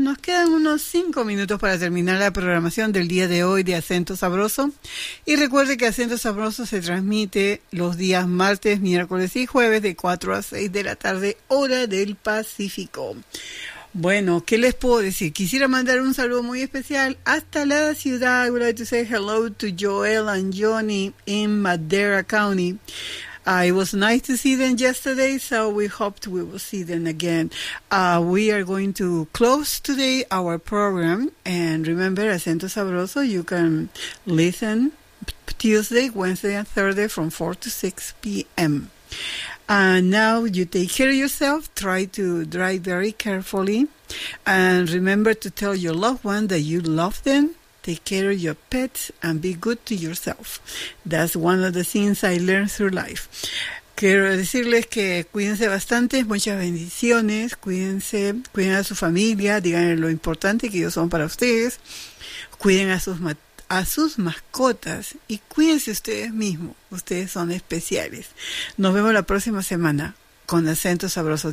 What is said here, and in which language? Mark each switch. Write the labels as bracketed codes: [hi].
[es] Nos quedan unos 5 minutos para terminar la programación del día de hoy de Acento Sabroso. Y recuerde que Acento Sabroso se transmite los días martes, miércoles y jueves de 4 a 6 de la tarde, hora del Pacífico. Bueno, ¿qué les puedo decir? Quisiera mandar un saludo muy especial hasta la ciudad. [en] I would like to say hello to Joel and Johnny in Madera County. It was nice to see them yesterday, so we hoped we will see them again. We are going to close today our program. And remember, Acento Sabroso, you can listen Tuesday, Wednesday, and Thursday from 4 to 6 p.m. And now you take care of yourself, try to drive very carefully, and remember to tell your loved one that you love them, take care of your pets, and be good to yourself. That's one of the things I learned through life. [es] Quiero decirles que cuídense bastante, muchas bendiciones, cuídense, cuiden a su familia, díganle lo importante que ellos son para ustedes, cuiden a sus mascotas y cuídense ustedes mismos. Ustedes son especiales. Nos vemos la próxima semana con Acento Sabroso.